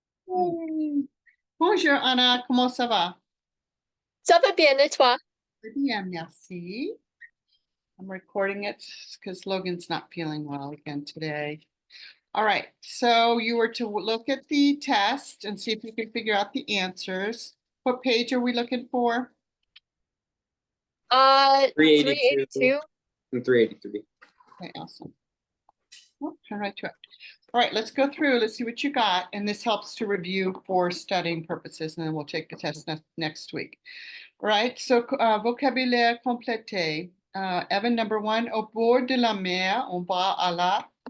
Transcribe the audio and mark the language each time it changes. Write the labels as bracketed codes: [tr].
[fr] Bonjour Anna, comment ça va? Ça va bien et toi? Très bien, merci. [en] I'm recording it because Logan's not feeling well again today. All right, so you were to look at the test and see if you can figure out the answers. What page are we looking for? 382. And 383. Okay, awesome. Oh, turn right to it. All right, let's go through. Let's see what you got. And this helps to review for studying purposes, and then we'll take the test next week. All right, so [fr] vocabulaire complété. [en] Evan, number 1, [fr] au bord de la mer, on va à la.